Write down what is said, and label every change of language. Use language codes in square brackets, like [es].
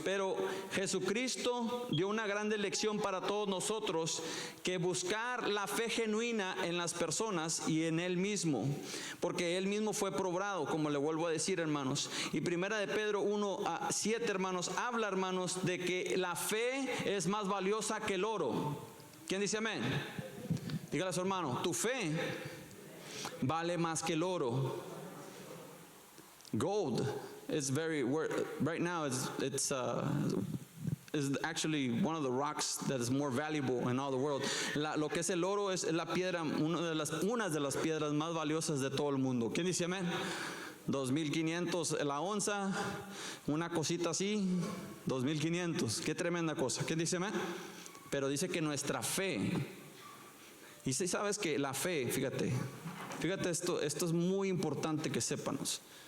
[es] Pero Jesucristo dio una grande lección para todos nosotros, que buscar la fe genuina en las personas y en Él mismo, porque Él mismo fue probado, como le vuelvo a decir, hermanos. Y primera de Pedro 1:7, hermanos, habla, hermanos, de que la fe es más valiosa que el oro. ¿Quién dice amén? Dígale a su hermano, tu fe vale más que el oro. [en] Gold is right now it's is actually one of the rocks that is more valuable in all the world. [es] Lo que es el oro es la piedra, una de las piedras más valiosas de todo el mundo. ¿Quién dice amén? 2,500 la onza, una cosita así, 2,500. Qué tremenda cosa. ¿Quién dice amén? Pero dice que nuestra fe, y si sabes que la fe, fíjate esto es muy importante que sépanos.